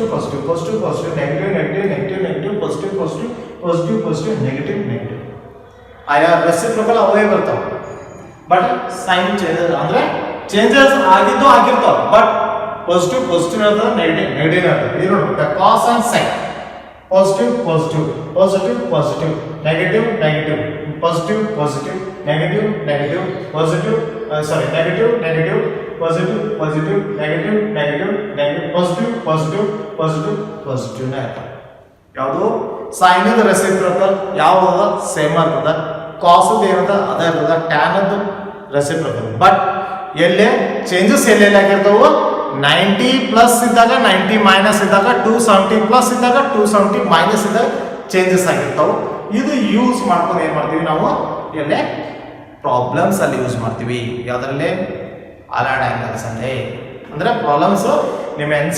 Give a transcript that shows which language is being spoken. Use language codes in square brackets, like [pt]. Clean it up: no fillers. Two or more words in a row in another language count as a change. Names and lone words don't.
[en] positive positive positive negative negative negative negative positive positive positive positive negative negative [kn] ಆಯಾ ರೆಸಿಪ್ರೋಕಲ್ ಅವೇ ಬರ್ತಾವೆ [en] but sine changes [kn] ಅಂದರೆ ಚೇಂಜಸ್ ಆಗಿದ್ದು ಆಗಿರ್ತಾವೆ [en] but positive positive ಇರ್ತದೆ negative negative [kn] ಇರ್ತದೆ ಇದು ನೋಡಿ [en] cos and sine positive positive positive positive negative negative positive positive negative negative positive negative negative positive positive negative negative negative positive positive positive positive [kn] ನೇ ಇರ್ತದೆ ಯಾವುದು ಸೈನದ ರೆಸಿಪ್ರೋಕಲ್ ಯಾವ್ದು ಸೇಮ್ ಇರ್ತದೆ ಕಾಸದ ಏನದ ಅದೇ ಇರ್ತದೆ ಟ್ಯಾನದ್ದು ರೆಸಿಪ್ರೋಕಲ್ ಬಟ್ ಎಲ್ಲೇ ಚೇಂಜಸ್ ಎಲ್ಲೆಲ್ಲಿ ಆಗಿರ್ತಾವೆ 90 ಪ್ಲಸ್ ಇದ್ದಾಗ 90 ಮೈನಸ್ ಇದ್ದಾಗ 270 ಪ್ಲಸ್ ಇದ್ದಾಗ 270 ಮೈನಸ್ ಇದ್ದಾಗ ಚೇಂಜಸ್ ಆಗಿರ್ತಾವೆ ಇದು ಯೂಸ್ ಮಾಡ್ಕೊಂಡು ಏನು ಮಾಡ್ತೀವಿ ನಾವು ಎಲ್ಲೇ ಪ್ರಾಬ್ಲಮ್ಸ್ ಅಲ್ಲಿ ಯೂಸ್ ಮಾಡ್ತೀವಿ ಯಾವುದರಲ್ಲಿ [en] allied angles [kn] ಅಲ್ಲಿ ಅಂದರೆ ಪ್ರಾಬ್ಲಮ್ಸು ನಿಮ್ಮ ಎನ್ ಸಿ